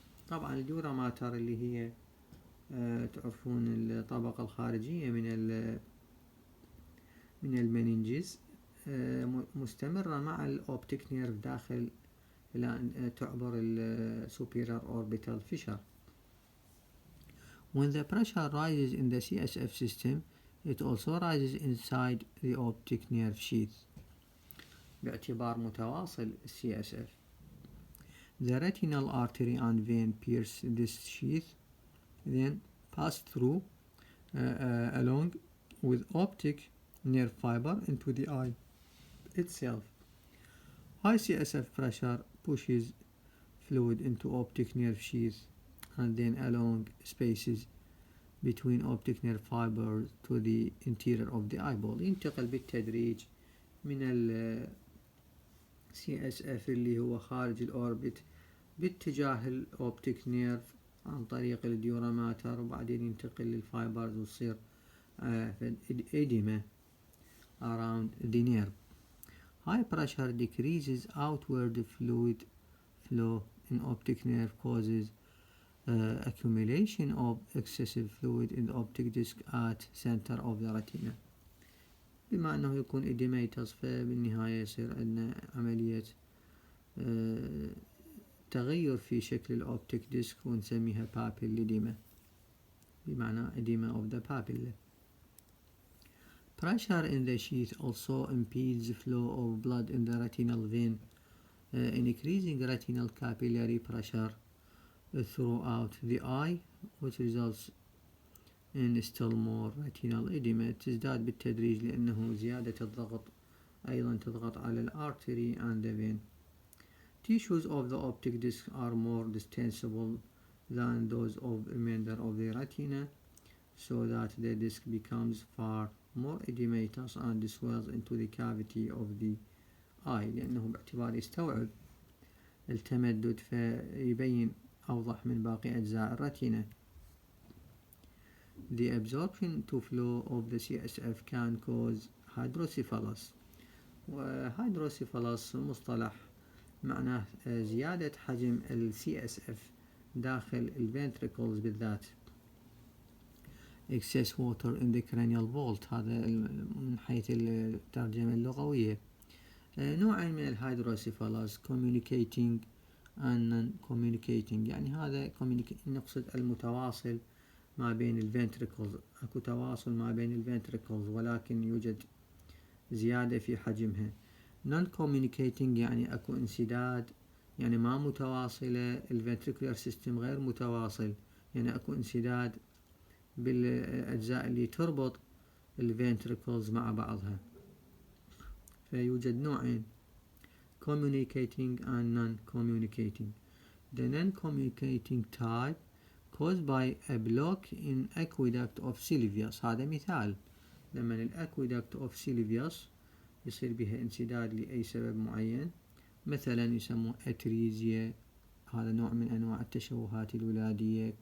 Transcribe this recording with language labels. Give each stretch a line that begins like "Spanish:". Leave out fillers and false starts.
Arabic: طبعا الدورا ماتر اللي هي تعرفون الطبقة الخارجية من المننجز مستمرة مع الأوبتيك نيرف داخل إلى أن تعبر superior orbital fissure.
English: When the pressure rises in the CSF system, it also rises inside the optic nerve sheath
Arabic: باعتبار متواصل
English: CSF. The retinal artery and vein pierce this sheath, then pass through along with optic nerve fiber into the eye itself. High CSF pressure pushes fluid into optic nerve sheath and then along spaces between optic nerve fibers to the interior of the eyeball.
Arabic: ينتقل بالتدريج من ال CSF اللي هو خارج الأوربت باتجاه الأوبتيك نيرف عن طريق الديورا ماتر، وبعدين ينتقل للفايبرز وتصير
English: edema around the nerve. High pressure decreases outward fluid flow in optic nerve, causes accumulation of excessive fluid in the optic disc at center of the retina.
Arabic: بما أنه يكون إديميتس فبالنهاية يصير عندنا عملية تغير في شكل الأوبتيك ديسك ونسميها papillodema، بمعنى
English: edema of the papilla. Pressure in the sheath also impedes the flow of blood in the retinal vein, increasing retinal capillary pressure throughout the eye, which results in still more retinal edema.
Arabic: تزداد بالتدريج لأنه زيادة الضغط أيضا تضغط على الارتري
English: and the vein. Tissues of the optic disc are more distensible than those of the remainder of the retina, so that the disc becomes far more edematous and swells into the cavity of the eye،
Arabic: لأنه باعتبار يستوعب التمدد فيبين أوضح من باقي أجزاء الرتينة.
English: The absorption to flow of the CSF can cause hydrocephalus.
Arabic: وhydrocephalus مصطلح معناه زيادة حجم ال CSF داخل الفنتريكلز بالذات.
English: Excess water in the cranial vault،
Arabic: هذا من حيث الترجمة اللغوية. نوعين من الهيدروسيفالوس
English: communicating and non-communicating،
Arabic: يعني هذا نقصد المتواصل ما بين الفنتريكلز، اكو تواصل ما بين الفنتريكلز ولكن يوجد زيادة في حجمها. non-communicating يعني اكو انسداد، يعني ما متواصلة، الفنتريكولار سيستم غير متواصل، يعني اكو انسداد بالأجزاء اللي تربط الفنتريكلز مع بعضها. فيوجد نوعين
English: communicating and non-communicating. The non-communicating type caused by a block in aqueduct of Sylvius.
Arabic: هذا مثال لما الأكويدكت of Sylvius يصير بها انسداد لأي سبب معين، مثلا يسموه أتريزيا، هذا نوع من أنواع التشوهات الولادية.